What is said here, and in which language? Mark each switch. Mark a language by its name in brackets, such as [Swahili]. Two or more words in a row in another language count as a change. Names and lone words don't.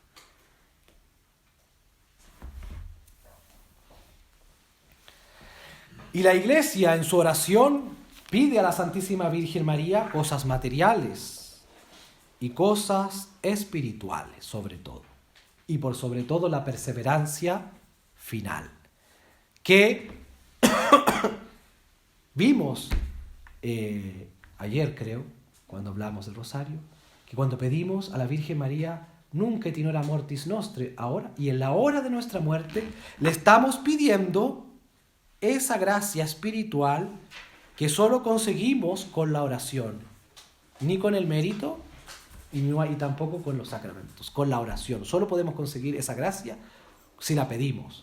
[Spanish] Y la Iglesia, en su oración, pide a la Santísima Virgen María cosas materiales y cosas espirituales, sobre todo. Y por sobre todo la perseverancia final. Que vimos ayer, creo, cuando hablamos del Rosario, que cuando pedimos a la Virgen María, [Latin] nunc et in hora mortis nostre, [Spanish] ahora y en la hora de nuestra muerte, le estamos pidiendo esa gracia espiritual que solo conseguimos con la oración, ni con el mérito y tampoco con los sacramentos, con la oración. Solo podemos conseguir esa gracia si la pedimos.